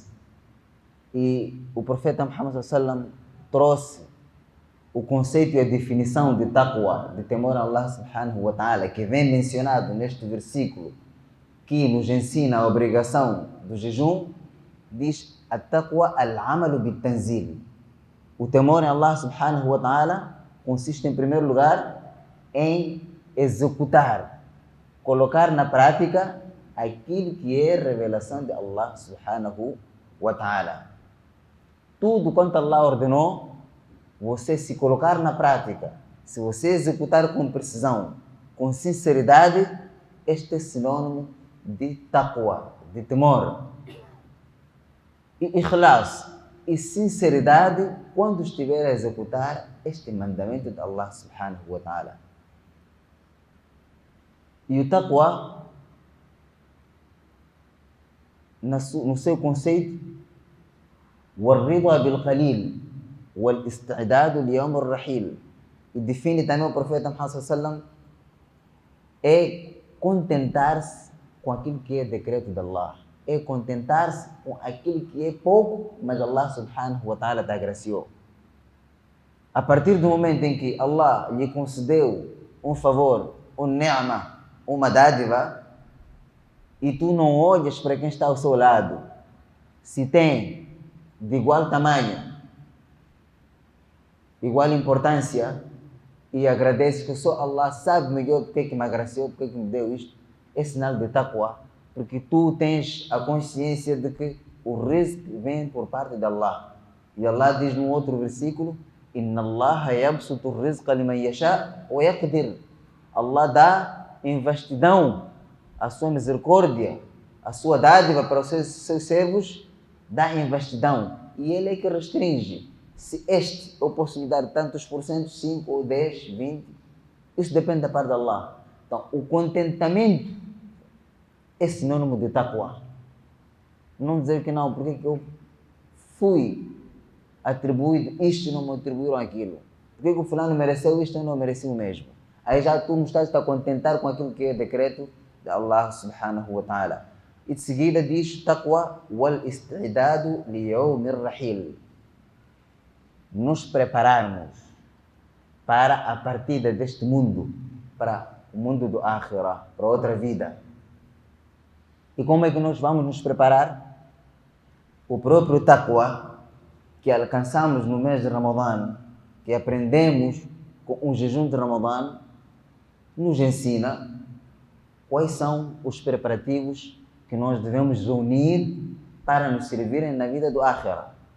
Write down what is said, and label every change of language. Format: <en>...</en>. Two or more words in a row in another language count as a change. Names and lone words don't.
<pt>E o profeta Muhammad sallam trouxe o conceito e a definição de taqwa, de temor a Allah</pt> <ar>سبحانه وتعالى,</ar> <pt>que vem mencionado neste versículo, que nos ensina a obrigação do jejum. Diz:</pt> <ar>التقوى العمل بالتنزيل.</ar> <pt>O temor a Allah</pt> <ar>سبحانه وتعالى</ar> <pt>consiste, em primeiro lugar, em executar, colocar na prática aquilo que é revelação de Allah</pt> <ar>سبحانه وتعالى.</ar> <pt>Tudo quanto Allah ordenou, você se colocar na prática, se você executar com precisão, com sinceridade, este é sinônimo de taqwa, de temor. E ikhlas, e sinceridade quando estiver a executar este mandamento de Allah</pt> <ar>سبحانه وتعالى.</ar> <pt>E o taqwa, no seu conceito,</pt> <ar>والرضا بالقليل والاستعداد ليوم الرحيل.</ar> <pt>E define também o profeta Muhammad</pt> <ar>صلى الله عليه وسلم,</ar> <pt>é contentar-se com aquilo que é decreto de Allah, é contentar-se com aquilo que é pouco, mas Allah</pt> <ar>سبحانه وتعالى</ar> <pt>te agraciou. A partir do momento em que Allah lhe concedeu um favor, um ni'ma, uma dádiva, e tu não olhas para quem está ao seu lado, se tem de igual tamanho, igual importância, e agradeces que só Allah sabe melhor porque é que me agraciou, porque é que me deu isto, é sinal de taqwa, porque tu tens a consciência de que o rizq vem por parte de Allah. E Allah diz num outro versículo:</pt> <ar>إن الله يبسط الرزق لمن يشاء ويقدر.</ar> <pt>Allah dá em vastidão a sua misericórdia, a sua dádiva para os seus servos, dá em vastidão, e Ele é que restringe. Se eu posso lhe dar tantos por cento, 5 ou 10, 20, isso depende da parte de Allah. Então, o contentamento é sinônimo de taqwa. Não dizer que não, porque eu fui atribuído isto e não me atribuíram aquilo. Porque o fulano mereceu isto e não mereceu o mesmo. Aí já tu não estás a contentar com aquilo que é decreto de Allah</pt> <ar>سبحانه وتعالى.</ar> <pt>E de seguida diz taqwa</pt> <ar>والاستعداد ليوم الرحيل.</ar> <pt>Nos prepararmos para a partida deste mundo, para o mundo do akhirah, para outra vida. E como é que nós vamos nos preparar? O próprio taqwa que alcançamos no mês de Ramadã, que aprendemos com o jejum de Ramadã, nos ensina quais são os preparativos que nós devemos reunir para nos servirem na vida do akhirah.</pt>